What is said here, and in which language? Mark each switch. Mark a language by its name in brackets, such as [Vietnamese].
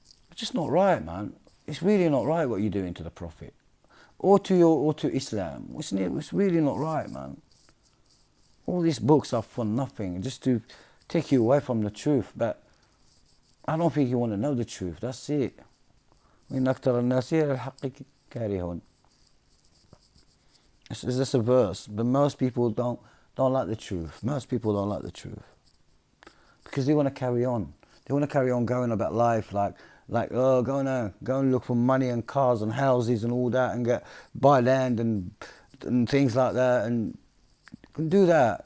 [English] It's just not right, man. It's really not right what you're doing to the prophet. or to Islam. It's really not right, man. All these books are for nothing, just to take you away from the truth. But I don't think you want to know the truth. That's it. [Arabic] وإن أكثر الناس الحق كارهون. [English] It's just a verse, but most people don't like the truth. Most people don't like the truth because they want to carry on. They want to carry on going about life like oh, go and look for money and cars and houses and all that, and buy land and things like that, and you can do that.